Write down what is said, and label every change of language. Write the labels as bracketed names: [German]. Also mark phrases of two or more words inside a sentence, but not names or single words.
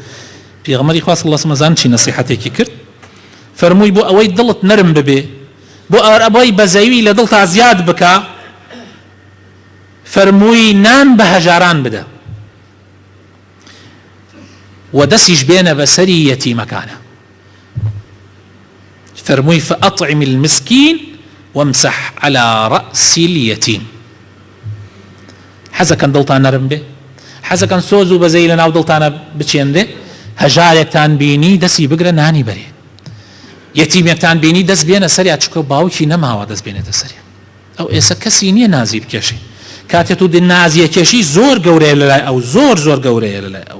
[Central Kurdish] پێغەمبەری خوا [Arabic] صلی الله عليه وسلم [Central Kurdish] چی نەسیحەتێکی کرد، فەرمووی بۆ ئەوەی دڵت نەرم ببێ، بۆ ئەوەی بەزەوی لە دڵتا زیاد بکە، فەرمووی نان بە هەژاران بدە و دەستیش بێنە بەسەری یەتیمەکانە. فەرمووی: [Arabic] فأطعم المسكين وامسح على رأس اليتيم. [Central Kurdish] حەزەکەن دڵتان نەرم بێ، حەزەکەن سۆز و بەزەی لە ناو دڵتانە بچێندێ، هەژارێکتان بینی دەستی بگرە نانی بەرێ، یەتیمێکتان بینی دەست بێنە سەریا، چکە باوکی نەماوە دەست بێنێتە سەریا. ئەو ئێستا کەسی نییە نازی بکێشی، کاتێت و نازیە کێشی زۆر گەورەیە لەلای ئەو، زۆر گەورەیە لەلای ئەو.